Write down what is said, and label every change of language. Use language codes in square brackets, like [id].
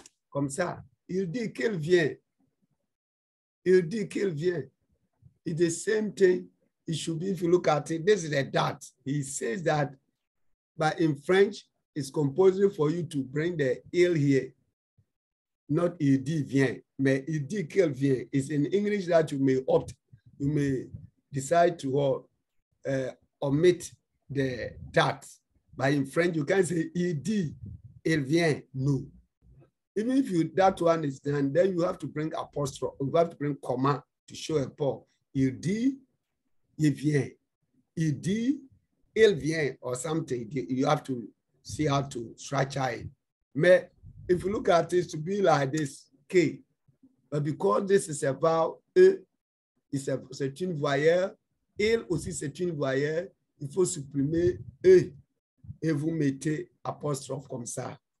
[fr] Comme ça, il dit qu'il vient. Il dit qu'il vient. [en] It's the same thing. It should be, if you look at it, this is a dot. He says that, but in French, it's compulsory for you to bring the il here. [fr] Not il dit vient, mais il dit qu'il vient. [en] It's in English that you may opt, you may decide to omit the dot. But in French, you can't say [fr] il dit, il vient. [en] No. Even if that one is done, then you have to bring apostrophe, you have to bring comma to show a pause. [fr] Il dit, il vient. Il dit, il vient, [en] or something. You have to see how to structure it. But if you look at it to be like this, K, but because this is about E, [fr] c'est une voyelle, il aussi c'est une voyelle, il faut supprimer E et vous mettez apostrophe comme ça.